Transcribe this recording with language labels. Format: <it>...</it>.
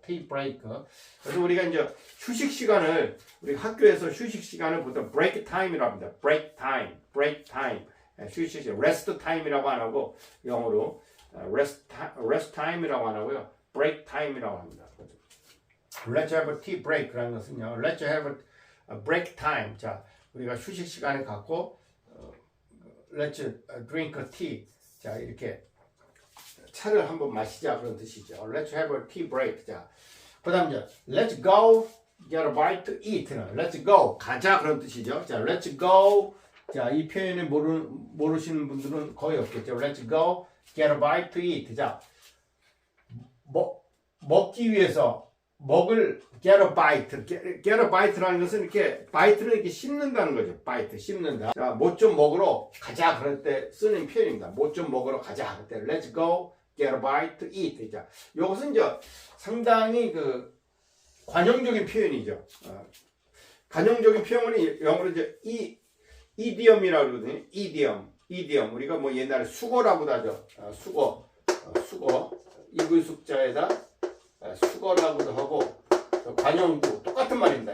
<en>tea break.</en> <ko>그래서 우리가 이제 휴식 시간을 우리 학교에서 휴식 시간을 보통 break time이라고 합니다.</ko> <en>break time.</en> <ko>휴식 시간, rest time이라고 안 하고 영어로 rest time이라고 안 하고요. break time이라고 합니다.</ko> <en>Let's have a tea break라는 것은요. Let's have a break time.</en> <ko>자, 우리가 휴식 시간을 갖고</ko> <en>let's drink a tea.</en> <ko>자, 이렇게 차를 한번 마시자 그런 뜻이죠.</ko> <en>Let's have a tea break.</en> <ko>자, 그다음 이제</ko> <en>let's go get a bite to eat는 let's go</en> <ko>가자 그런 뜻이죠.</ko> <en>자, let's go.</en> <ko>자, 이 표현을 모르시는 분들은 거의 없겠죠.</ko> <en>Let's go get a bite to eat.</en> <ko>자, 먹기 위해서 먹을</ko> <en>get a bite.</en> <ko>get a bite라는 것은 이렇게 bite를 이렇게 씹는다는 거죠. bite, 씹는다. 자, 뭐 좀 먹으러 가자 그럴 때 쓰는 표현입니다. 뭐 좀 먹으러 가자 그럴 때</ko> <en>let's go get a bite to eat.</en> <ko>자, 이것은 이제 상당히 관용적인 표현이죠. 관용적인 표현은 영어로 이제 idiom이라고 그러거든요.</ko> <en>idiom.</en> <ko>우리가 뭐 옛날에 수거라고도 하죠. 수거. 이글숙자에다 수거라고도 하고 관용구 똑같은 말입니다.</ko>